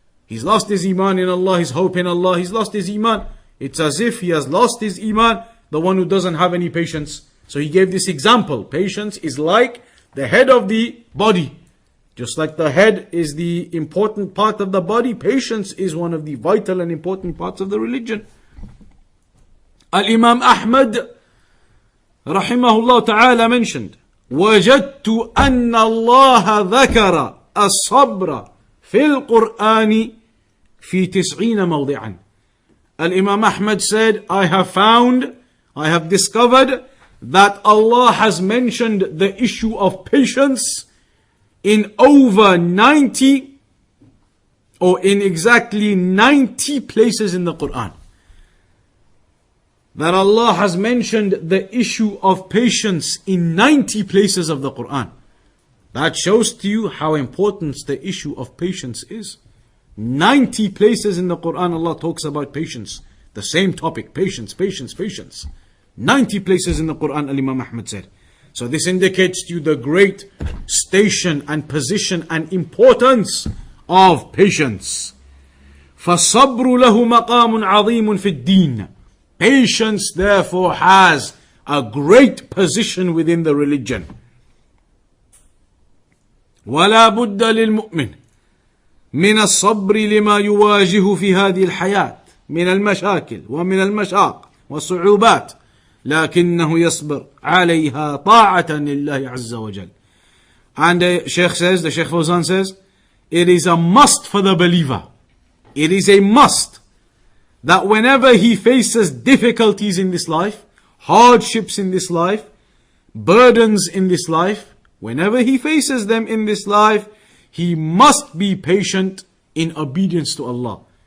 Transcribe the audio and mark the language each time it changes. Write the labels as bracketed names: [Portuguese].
[English] He's lost his iman in Allah, his hope in Allah, he's lost his iman. It's as if he has lost his iman, the one who doesn't have any patience. So he gave this example. Patience is like the head of the body. Just like the head is the important part of the body, patience is one of the vital and important parts of the religion. [Arabic] Al-Imam Ahmad rahimahullah ta'ala mentioned, وَجَدْتُ أَنَّ اللَّهَ ذَكَرَ الصَّبْرَ فِي الْقُرْآنِ فِي 90 موضعا. [English] Al-Imam Ahmad said, I have discovered that Allah has mentioned the issue of patience in over 90 or in exactly 90 places in the Quran. That Allah has mentioned the issue of patience in 90 places of the Quran. That shows to you how important the issue of patience is. 90 places in the Quran Allah talks about patience. The same topic, patience, patience, patience. 90 places in the Quran, Al-Imam Ahmad said. So this indicates to you the great station and position and importance of patience. [Arabic] فَالصَّبْرُ لَهُ مَقَامٌ عَظِيمٌ فِي الدِّينِ. [English] Patience therefore has a great position within the religion. [Arabic] وَلَا بُدَّ لِلْمُؤْمِنِ مِنَ الصَّبْرِ لِمَا يُوَاجِهُ فِي هَذِهِ الْحَيَاةِ من المشاكل ومن المشاق والصعوبات لكنه يصبر عليها طاعة لله عز وجل. [English] And the Shaykh Fawzaan says, it is a must for the believer. It is a must that whenever he faces difficulties in this life, hardships in this life, burdens in this life, whenever he faces them in this life, he must be patient in obedience to Allah.